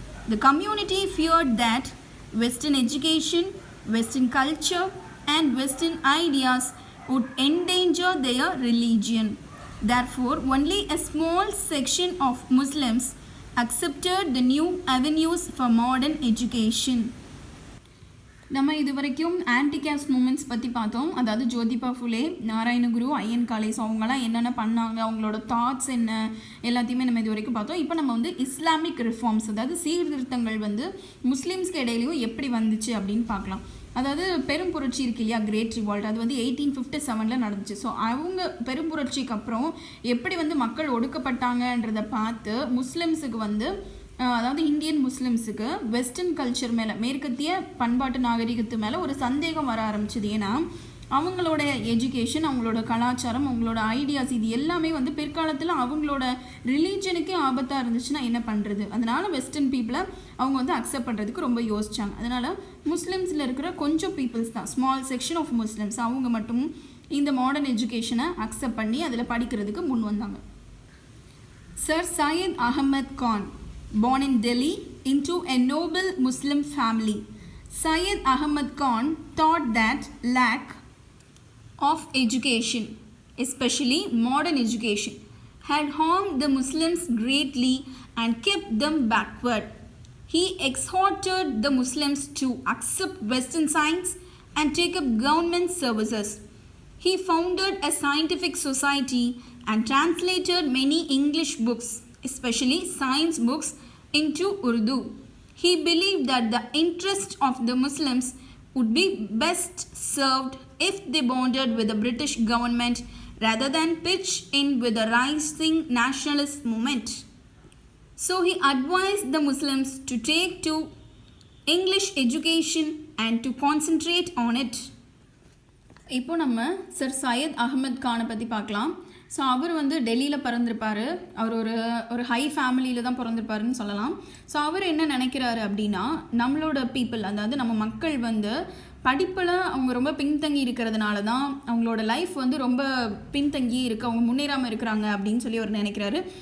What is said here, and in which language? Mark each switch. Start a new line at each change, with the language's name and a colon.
English: The community feared that Western education, Western culture and Western ideas would endanger their religion. Therefore, only a small section of Muslims accepted the new avenues for modern education.
Tamil: நம்ம இது வரைக்கும் anti caste moments பற்றி பார்த்தோம். அதாவது Jyotiba Phule, Narayana Guru, ஐயன்காலே, so அவங்களாம் என்னென்ன பண்ணாங்க, அவங்களோட தாட்ஸ் என்ன, எல்லாத்தையுமே நம்ம இது வரைக்கும் பார்த்தோம். இப்போ நம்ம வந்து இஸ்லாமிக் ரிஃபார்ம்ஸ், அதாவது சீர்திருத்தங்கள் வந்து முஸ்லீம்ஸ்க்கு இடையிலையும் எப்படி வந்துச்சு அப்படின்னு பார்க்கலாம். அதாவது பெரும் புரட்சி இருக்கு இல்லையா, கிரேட் ரிவால்ட், அது வந்து 1857 நடந்துச்சு. ஸோ அவங்க பெரும் புரட்சிக்கு அப்புறம் எப்படி வந்து மக்கள் ஒடுக்கப்பட்டாங்கன்றதை பார்த்து முஸ்லிம்ஸுக்கு வந்து அதாவது இந்தியன் முஸ்லிம்ஸுக்கு வெஸ்டர்ன் கல்ச்சர் மேலே, மேற்கத்திய பண்பாட்டு நாகரிகத்து மேலே ஒரு சந்தேகம் வர ஆரம்பிச்சுது. ஏன்னா அவங்களோட எஜுகேஷன், அவங்களோட கலாச்சாரம், அவங்களோட ஐடியாஸ், இது எல்லாமே வந்து பிற்காலத்தில் அவங்களோட ரிலீஜனுக்கே ஆபத்தாக இருந்துச்சுன்னா என்ன பண்ணுறது. அதனால் வெஸ்டர்ன் பீப்புளை அவங்க வந்து அக்செப்ட் பண்ணுறதுக்கு ரொம்ப யோசிச்சாங்க. அதனால் முஸ்லிம்ஸில் இருக்கிற கொஞ்சம் பீப்புள்ஸ் தான், ஸ்மால் செக்ஷன் ஆஃப் முஸ்லிம்ஸ், அவங்க மட்டும் இந்த மாடர்ன் எஜுகேஷனை அக்செப்ட் பண்ணி அதில் படிக்கிறதுக்கு முன் வந்தாங்க.
English: Sir Syed Ahmad Khan, born in Delhi into a noble Muslim family, Syed Ahmad Khan thought that lack of education, especially modern education, had harmed the Muslims greatly and kept them backward. He exhorted the Muslims to accept Western science and take up government services. He founded a scientific society and translated many English books, especially science books, into Urdu. He believed that the interest of the Muslims would be best served if they bonded with the British government rather than pitch in with the rising nationalist movement. So he advised the Muslims to take to English education and to concentrate on it.
Tamil: இப்போ நம்ம sir Syed Ahmed கானை பற்றி பார்க்கலாம். So அவர் வந்து டெல்லியில் பிறந்திருப்பார். அவர் ஒரு high ஃபேமிலியில் தான் பிறந்திருப்பாருன்னு சொல்லலாம். ஸோ அவர் என்ன நினைக்கிறாரு அப்படின்னா, நம்மளோட பீப்புள், அதாவது நம்ம மக்கள் வந்து படிப்பில் அவங்க ரொம்ப பின்தங்கி இருக்கிறதுனால தான் அவங்களோட லைஃப் வந்து ரொம்ப பின்தங்கி இருக்குது, அவங்க முன்னேறாமல் இருக்கிறாங்க அப்படின்னு சொல்லி அவர் நினைக்கிறாரு.